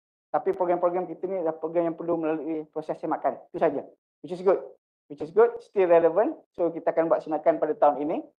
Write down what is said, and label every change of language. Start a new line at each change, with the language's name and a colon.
Malay: Tapi program-program kita ni adalah program yang perlu melalui proses semakan. Itu saja.
English: Which is good, still relevant.
Malay: So kita akan buat semakan pada tahun ini.